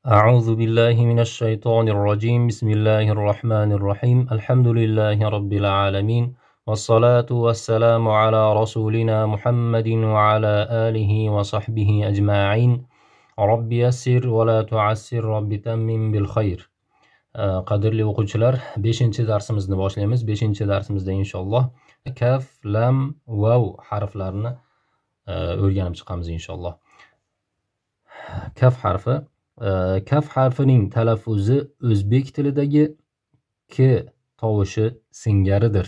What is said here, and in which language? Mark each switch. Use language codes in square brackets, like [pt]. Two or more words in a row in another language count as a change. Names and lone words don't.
[ar] أعوذ بالله من الشيطان الرجيم بسم الله الرحمن الرحيم الحمد لله رب العالمين والصلاة والسلام على رسولنا محمد وعلى آله وصحبه أجمعين رب يسر ولا تعسر رب تمم بالخير. [uz] Qadrli o'quvchilar, 5-darsimizni boshlaymiz. 5-darsimizda inshaalloh kaf, lam, vav harflarini o'rganib chiqamiz inshaalloh. Kaf harfi. Kaf harfining talaffuzi o'zbek tilidagi k tovushi singaridir.